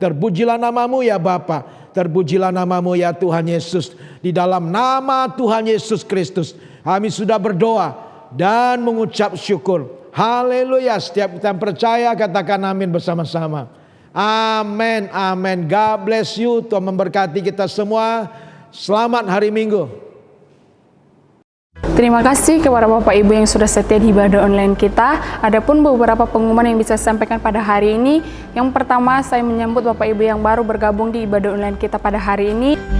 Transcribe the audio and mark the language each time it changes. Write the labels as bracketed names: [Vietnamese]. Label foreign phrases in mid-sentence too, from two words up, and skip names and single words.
[Indonesian] Terpujilah nama-Mu ya Bapa, terpujilah nama-Mu ya Tuhan Yesus. Di dalam nama Tuhan Yesus Kristus kami sudah berdoa dan mengucap syukur. Haleluya. Setiap kita yang percaya katakan amin bersama-sama. Amin, amin. [English] God bless you. [Indonesian] Tuhan memberkati kita semua. Selamat hari Minggu. Terima kasih kepada Bapak Ibu yang sudah setia di ibadah online kita. Adapun beberapa pengumuman yang bisa saya sampaikan pada hari ini. Yang pertama, saya menyambut Bapak Ibu yang baru bergabung di ibadah online kita pada hari ini.